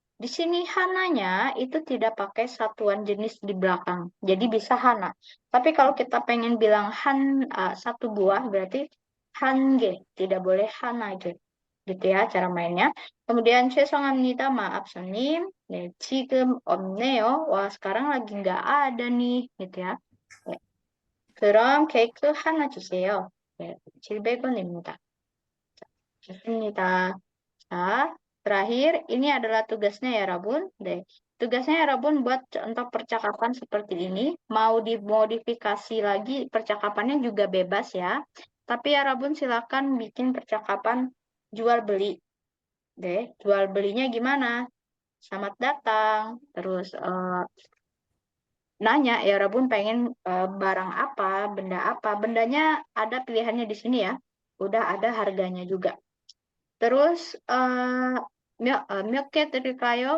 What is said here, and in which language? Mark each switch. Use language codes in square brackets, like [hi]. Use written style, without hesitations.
[id] Di sini hananya itu tidak pakai satuan jenis di belakang. Jadi bisa hana. Tapi kalau kita pengen bilang satu buah, berarti 한개. Tidak boleh 하나개. Gitu ya cara mainnya. Kemudian [ko] 죄송합니다, [id] maaf 손님. [ko] 네, 지금 없네요. [id] Wah, sekarang lagi nggak ada nih. Gitu ya. 네. [ko] 그럼 케이크 하나 주세요. 네, 700원입니다. 좋습니다. [id] 자, terakhir ini adalah tugasnya ya Rabun. Deh. Tugasnya ya Rabun buat contoh percakapan seperti ini. Mau dimodifikasi lagi percakapannya juga bebas ya. Tapi ya Rabun silakan bikin percakapan jual beli. Deh, jual belinya gimana? Selamat datang. Terus nanya ya Rabun pengen barang apa, benda apa. Bendanya ada pilihannya di sini ya. Udah ada harganya juga. Terus [ko] 몇 개 드릴까요?